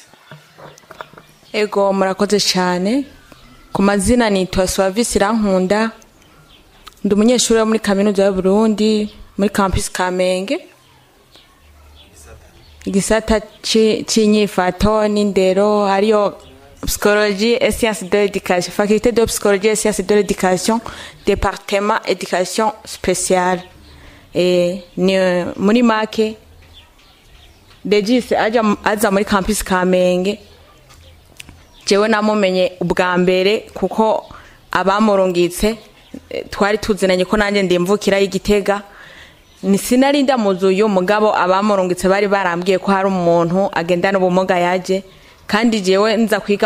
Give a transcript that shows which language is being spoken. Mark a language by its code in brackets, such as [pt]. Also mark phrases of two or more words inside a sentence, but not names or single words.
[rn] ego murakoze cyane ku mazina nitwa Suavisi Rankunda ndi umunyeshuri wo muri kaminuza y'u Burundi muri campus Kamenge igisata c'inyifato n'indero ariyo [fr] psychologie et sciences de l'éducation faculté de psychologie et sciences de l'éducation département éducation spéciale [rn] ni muri make Regis aza muri campus Kamenge jewe namumenye ubwa mbere kuko abamurungitse twari tuzinanye ko nanje ndimvukira y'Igitega ni sinari ndamuzuye mugabo abamurungitse bari barambwiye ko hari umuntu agendana ubumuga yaje kandi jewe nza kwiga